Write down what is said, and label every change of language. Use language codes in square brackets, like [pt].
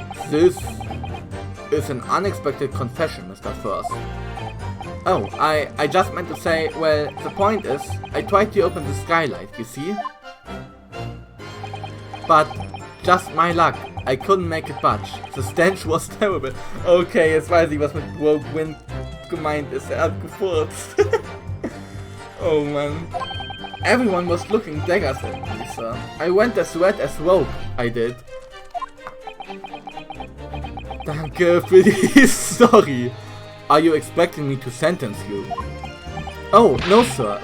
[en] This is an unexpected confession, Mr. First. Oh, I just meant to say, well, the point is, I tried to open the skylight, you see? But, just my luck, I couldn't make it budge. The stench was terrible. [de] Okay, jetzt weiß ich, was mit Broke Wind gemeint ist. Er hat gefurzt. Oh man. [en] Everyone was looking daggers at me, sir. I went as red as rope, I did. [de] Danke für die Story. [en] Are you expecting me to sentence you? Oh, no sir.